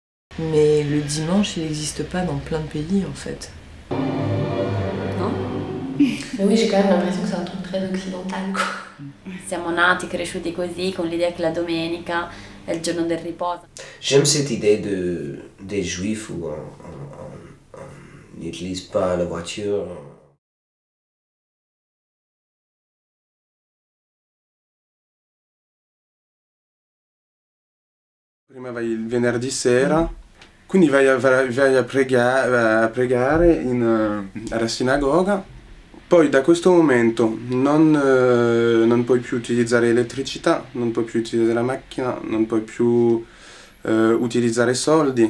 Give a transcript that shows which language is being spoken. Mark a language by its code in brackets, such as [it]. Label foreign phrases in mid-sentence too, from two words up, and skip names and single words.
[fr] Mais le dimanche, il n'existe pas dans plein de pays en fait. [it] No? [fr] Oui, j'ai quand même l'impression que c'est un truc très occidental, quoi. [it] Siamo nati, cresciuti così, con l'idea che la domenica è il giorno del riposo. [fr] J'aime cette idée des juifs où on n'utilise pas la voiture. [it] Prima vai il venerdì sera, quindi vai a pregare alla sinagoga, poi da questo momento non puoi più utilizzare elettricità, non puoi più utilizzare la macchina, non puoi più utilizzare soldi.